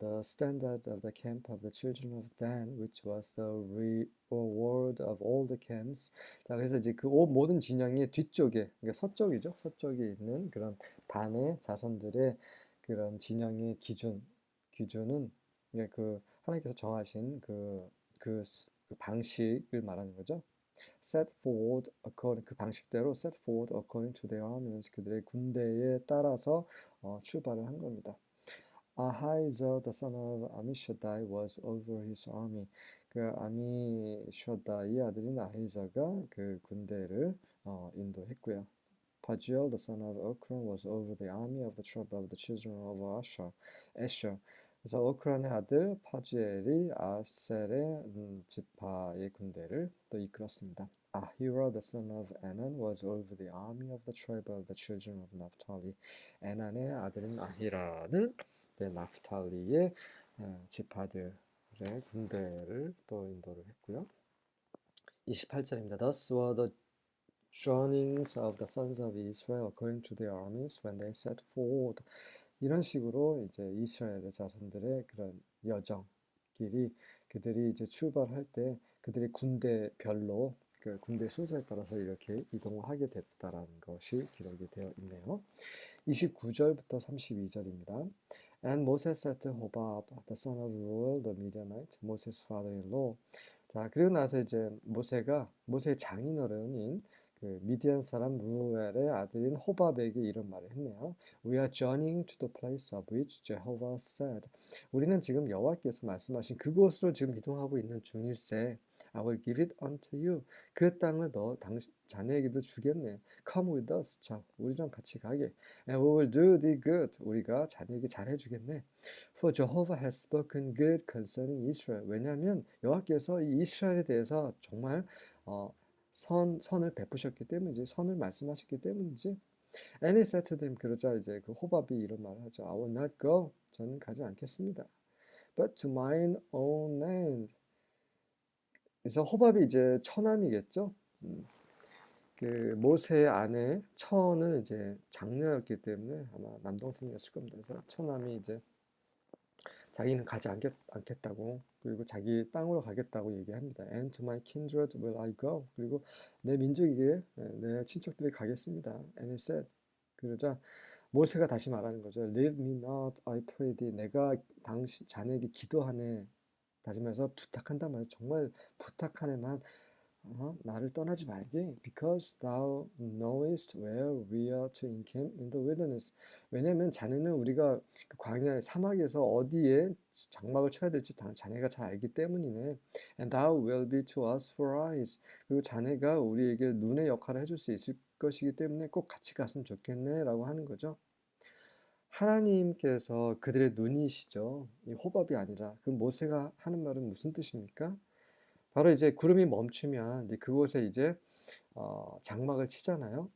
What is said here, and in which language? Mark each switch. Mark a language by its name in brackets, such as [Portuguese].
[English] The standard of the camp of the children of Dan, which was the reward of all the camps. [Korean] 자, 그래서 이제 그 모든 진영의 뒤쪽에, 그러니까 서쪽이죠. 서쪽에 있는 그런 단의 자손들의 그런 진영의 기준은 그 하나님께서 정하신 그 방식을 말하는 거죠. [English] set forward according, [Korean] 그 방식대로 [English] set forward according to their armies, [Korean] 그들의 군대에 따라서 출발을 한 겁니다. [English] Ahijah the son of Ammishaddai was over his army. [Korean] 그 아미셔다의 아들인 아히자가 그 군대를 인도했고요. [English] Pagiel the son of Okran was over the army of the tribe of the children of Asher. [Korean] 그래서 오크란의 아들 파지엘이 아셀의 지파의 군대를 또 이끌었습니다. [English] Ahira the son of Anan was over the army of the tribe of the children of Naphtali. [Korean] 에난의 아들인 아히라는 나프탈리의 지파들의 군대를 또 인도를 했고요. 28절입니다. [English] Thus were the journeyings of the sons of Israel according to their armies when they set forward. [Korean] 이런 식으로 이제 이스라엘의 자손들의 그런 여정길이, 그들이 이제 출발할 때 그들이 군대별로 그 군대 순서에 따라서 이렇게 이동하게 됐다라는 것이 기록이 되어 있네요. 29절부터 32절입니다. [English] And Moses said to Hobab, the son of Reuel the Midianite, Moses' father-in-law. [Korean] 자, 그리고 나서 이제 모세의 장인어른인 그 미디안 사람 루엘의 아들인 호밥에게 이런 말을 했네요. [English] We are journeying to the place of which Jehovah said. [Korean] 우리는 지금 여호와께서 말씀하신 그곳으로 지금 이동하고 있는 중일세. [English] I will give it unto you. [Korean] 그 땅을 자네에게도 주겠네. [English] Come with us. [Korean] 자, 우리랑 같이 가게. [English] And we will do thee good. [Korean] 우리가 자네에게 잘해주겠네. [English] For Jehovah has spoken good concerning Israel. [Korean] 왜냐하면 여호와께서 이 이스라엘에 대해서 정말 선을 베푸셨기 때문이지, 선을 말씀하셨기 때문이지. [English] And he said to them, [Korean] 그러자 이제 그 호밥이 이런 말을 하죠. [English] I will not go. [Korean] 저는 가지 않겠습니다. [English] but to mine own land. [Korean] 그래서 호밥이 이제 처남이겠죠. 그 모세의 아내 처는 이제 장녀였기 때문에 아마 남동생이었을 겁니다. 그래서 처남이 이제 자기는 가지 않겠다고, 그리고 자기 땅으로 가겠다고 얘기합니다. [English] And to my kindred will I go. [Korean] 그리고 내 민족에게, 내 친척들이 가겠습니다. [English] And he said. [Korean] 그러자 모세가 다시 말하는 거죠. [English] Leave me not, I pray thee. [Korean] 내가 당신 자네에게 기도하네. 다시 말해서 부탁한단 말이에요. 정말 부탁하네만 나를 떠나지 말게. [English] Because thou knowest where we are to encamp in the wilderness. [Korean] 왜냐면 자네는 우리가 그 광야 사막에서 어디에 장막을 쳐야 될지 자네가 잘 알기 때문이네. [English] And thou will be to us for eyes. [Korean] 그리고 자네가 우리에게 눈의 역할을 해줄 수 있을 것이기 때문에 꼭 같이 갔으면 좋겠네 라고 하는 거죠. 하나님께서 그들의 눈이시죠. 이 호밥이 아니라. 그 모세가 하는 말은 무슨 뜻입니까? 바로 이제 구름이 멈추면 이제 그곳에 이제 장막을 치잖아요.